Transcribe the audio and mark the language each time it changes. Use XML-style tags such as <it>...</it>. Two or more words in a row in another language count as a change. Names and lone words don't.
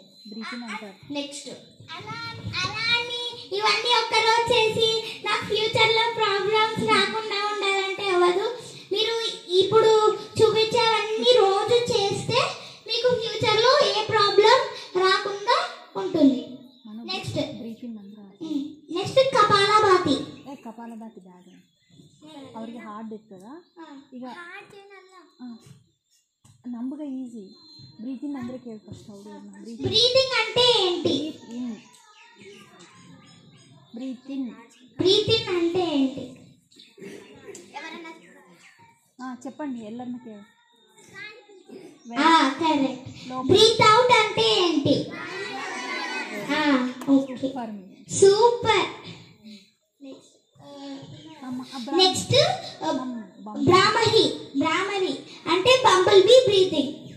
<te>నెక్స్ట్ అలాని ఇవన్నీ ఒక్కరోజు చేసి నాకు ఫ్యూచర్ లో ప్రాబ్లమ్స్ రాకుండా ఉండాలంటే అవ్వదు. మీరు ఇప్పుడు చూపించేవన్నీ రోజు చేస్తే మీకు ఫ్యూచర్ లో ఏ ప్రాబ్లం రాకుండా ఉంటుంది.</te> <kn>నెక్స్ట్ ಕಪಾಲಭಾತಿ. ಕಪಾಲಭಾತಿ ಬ್ಯಾಡ ಅವ್ರಿಗೆ ಹಾರ್ಡ್ ಇರ್ತದ. ಈಗ ನಮ್ಗೆ</kn> <en>easy breathing</en> <kn>ಅಂದ್ರೆ ಕೇಳಿ ಫಸ್ಟ್ ಅವ್ರಿಗೆ.</kn> <te>ಬ್ರೀತಿಂಗ್ అంటే ఏంటి? బ్రీతింగ్ అంటే ఏంటి? చెప్పండి,</te> <kn>ಎಲ್ಲರನ್ನ ಕೇಳಿ.</kn> <te>కరెక్ట్.</te> <en>breath out</en> <te>అంటే ఏంటి?</te> <en>okay, super.</en> <te>నెక్స్ట్ బ్రాహ్మణి అంటే</te> <en>bumble bee breathing.</en>